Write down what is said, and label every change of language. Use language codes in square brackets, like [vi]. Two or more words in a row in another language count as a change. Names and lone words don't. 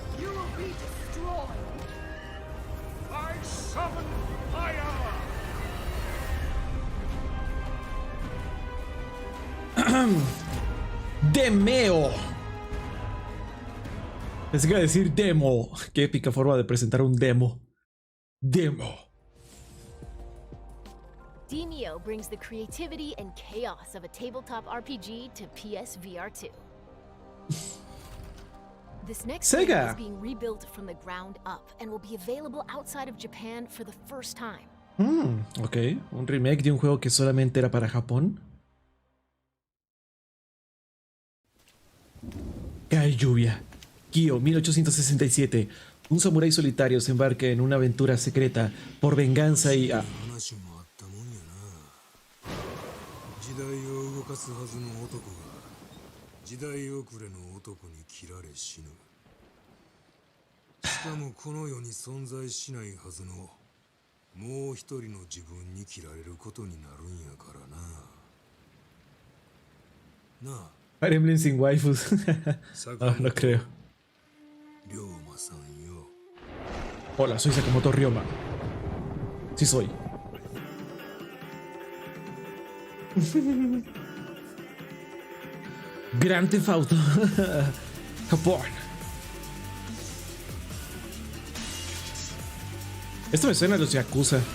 [es] Demeo. Pensé que iba a decir demo. Qué épica forma de presentar un demo. Demo. [en] Demeo brings the creativity and chaos of a tabletop RPG to PSVR 2. This next game Sega is being rebuilt from the ground up and will be available outside of Japan for the first time. [es] Ok, un remake de un juego que solamente era para Japón. Cae lluvia. Kyo, 1867. Un samurái solitario se embarca en una aventura secreta por venganza y... [ja] 時代を動かすはずの男が時代遅れの男に切られ死ぬ。しかもこの世に存在しないはずのもう一人の自分に切られることになるんやからな。なあ。 [es] Fire Emblem sin waifus. No, no creo. [ja] 龍馬さんよ。 [es] Hola, soy Sakamoto Ryoma. Sí soy. Grand Theft Auto. Japón. Esto me suena a los Yakuza.